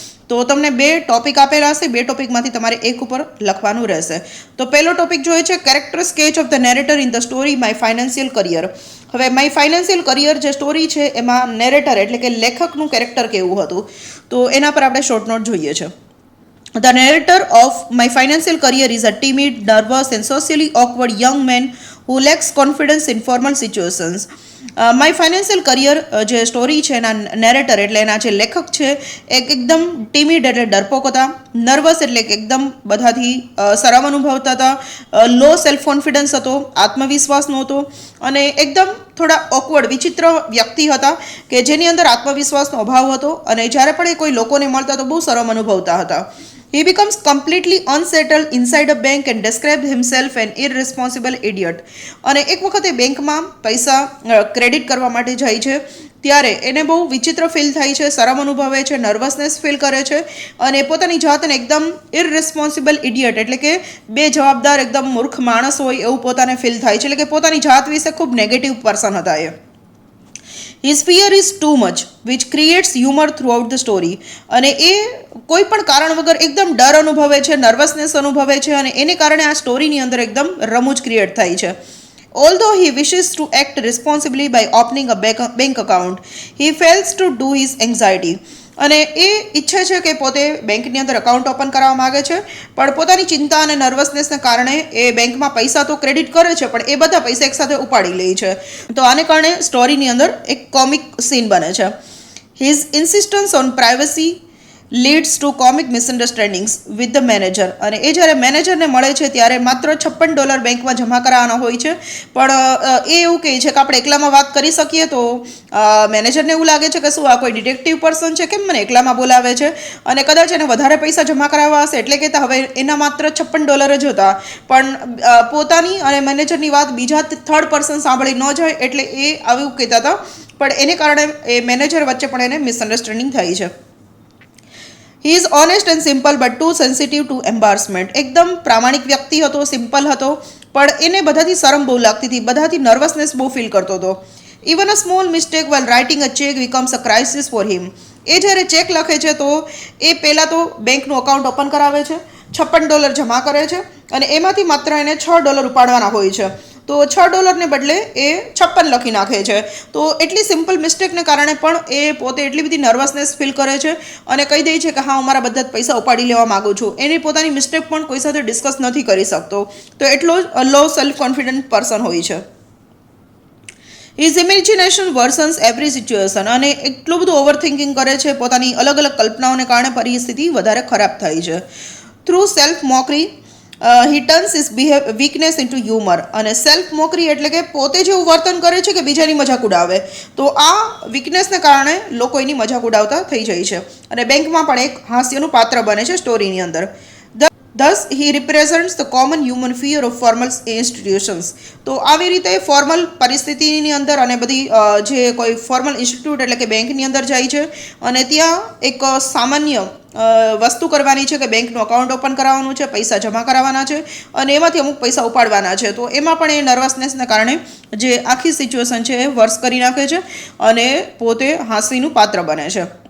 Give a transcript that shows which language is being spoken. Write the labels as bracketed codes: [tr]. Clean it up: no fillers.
[gu] તો તમને 2 ટોપિક આપેલા હશે, 2 ટોપિકમાંથી તમારે એક ઉપર લખવાનું રહેશે. તો પહેલો ટોપિક જોઈએ છે [en] Character sketch of the narrator in the story my financial career. [gu] હવે માય ફાઇનાન્શિયલ કરિયર જે સ્ટોરી છે એમાં નેરેટર એટલે કે લેખકનું કેરેક્ટર કેવું હતું, તો એના પર આપણે શોર્ટ નોટ જોઈએ છે. [en] The narrator of my financial career is a timid, nervous and socially awkward young man who lacks confidence in formal situations. [gu] My financial career જે સ્ટોરી છે એના નેરેટર એટલે એના જે લેખક છે એકદમ ટીમિડ એટલે ડરપોક હતા, નર્વસ એટલે કે એકદમ બધાથી શરમ અનુભવતા હતા, લો સેલ્ફ કોન્ફિડન્સ હતો, આત્મવિશ્વાસ નહોતો અને એકદમ થોડા ઓકવર્ડ વિચિત્ર વ્યક્તિ હતા કે જેની અંદર આત્મવિશ્વાસનો અભાવ હતો અને જ્યારે પણ એ કોઈ લોકોને મળતા તો બહુ શરમ અનુભવતા હતા. [en] He becomes completely unsettled inside a bank and describes himself an irresponsible idiot. [gu] અને એક વખતે બેંકમાં પૈસા ક્રેડિટ કરવા માટે જાય છે ત્યારે એને બહુ વિચિત્ર ફીલ થાય છે, શરમ અનુભવે છે, નર્વસનેસ ફીલ કરે છે અને પોતાની જાતને એકદમ ઇરરિસ્પોન્સિબલ ઇડિયટ એટલે કે બેજવાબદાર એકદમ મૂર્ખ માણસ હોય એવું પોતાને ફીલ થાય છે. એટલે કે પોતાની જાત વિશે ખૂબ નેગેટિવ પર્સન હતા એ. [en] His fear is too much, which creates humor throughout the story. [gu] અને એ કોઈ પણ કારણ વગર એકદમ ડર અનુભવે છે, નર્વસનેસ અનુભવે છે અને એને કારણે આ સ્ટોરીની અંદર એકદમ રમૂજ ક્રિએટ થાય છે. [en] Although he wishes to act responsibly by opening a bank account, he fails to do his anxiety. [gu] અને એ ઈચ્છે છે કે પોતે બેંકની અંદર અકાઉન્ટ ઓપન કરવા માગે છે પણ પોતાની ચિંતા અને નર્વસનેસને કારણે એ બેંકમાં પૈસા તો ક્રેડિટ કરે છે પણ એ બધા પૈસા એકસાથે ઉપાડી લે છે. તો આને કારણે સ્ટોરીની અંદર એક કોમિક સીન બને છે. [en] His insistence on privacy leads to comic misunderstandings with the manager. [gu] અને એ જ્યારે મેનેજરને મળે છે ત્યારે માત્ર $56 બેંકમાં જમા કરાવવાના હોય છે પણ એ એવું કહે છે કે આપણે એકલામાં વાત કરી શકીએ. તો મેનેજરને એવું લાગે છે કે શું આ કોઈ ડિટેક્ટિવ પર્સન છે, કેમ મને એકલામાં બોલાવે છે અને કદાચ એને વધારે પૈસા જમા કરાવવા હશે એટલે કે હવે એના માત્ર $56 જ હતા પણ પોતાની અને મેનેજરની વાત બીજા થર્ડ પર્સન સાંભળી ન જાય એટલે એ આવું કહેતા હતા પણ એને કારણે એ મેનેજર વચ્ચે પણ એને મિસઅન્ડરસ્ટેન્ડિંગ થઈ છે. [en] He is honest and simple but too sensitive to embarrassment. [gu] એકદમ પ્રામાણિક વ્યક્તિ હતો, સિમ્પલ હતો પણ એને બધાથી શરમ બહુ લાગતી હતી, બધાથી નર્વસનેસ બહુ ફીલ કરતો હતો. [en] Even a small mistake while writing a check becomes a crisis for him. [gu] એ જ્યારે ચેક લખે છે તો એ પહેલાં તો બેંકનું અકાઉન્ટ ઓપન કરાવે છે, $56 જમા કરે છે અને એમાંથી માત્ર એને $6 ઉપાડવાના હોય છે. તો $6 બદલે એ 56 લખી નાખે છે. તો એટલી સિમ્પલ મિસ્ટેકને કારણે પણ એ પોતે એટલી બધી નર્વસનેસ ફીલ કરે છે અને કહી દે છે કે હા હું મારા બધા જ પૈસા ઉપાડી લેવા માગું છું. એની પોતાની મિસ્ટેક પણ કોઈ સાથે ડિસ્કસ નથી કરી શકતો. તો એટલો જ લો સેલ્ફ કોન્ફિડન્ટ પર્સન હોય છે. [en] His imagination worsens every situation. [gu] અને એટલું બધું ઓવર થિંકિંગ કરે છે, પોતાની અલગ અલગ કલ્પનાઓને કારણે પરિસ્થિતિ વધારે ખરાબ થાય છે. [en] Through self mockery he turns his weakness into humor. [gu] અને સેલ્ફ મોકરી એટલે કે પોતે જેવું વર્તન કરે છે કે બીજાની મજાક ઉડાવે તો આ વીકનેસને કારણે લોકો એની મજાક ઉડાવતા થઈ જાય છે અને બેંકમાં પણ એક હાસ્યનું પાત્ર બને છે સ્ટોરીની અંદર. [en] Thus he represents the common human fear of formal institutions. [gu] તો આવી રીતે ફોર્મલ પરિસ્થિતિની અંદર અને બધી જે કોઈ ફોર્મલ ઇન્સ્ટિટ્યૂટ એટલે કે બેંકની અંદર જાય છે અને ત્યાં એક સામાન્ય વસ્તુ કરવાની છે કે બેંકનું અકાઉન્ટ ઓપન કરાવવાનું છે, પૈસા જમા કરાવવાના છે અને એમાંથી અમુક પૈસા ઉપાડવાના છે. તો એમાં પણ એ નર્વસનેસને કારણે જે આખી સિચ્યુએશન છે એ વર્સ કરી નાખે છે અને પોતે હાસ્યનું પાત્ર બને છે.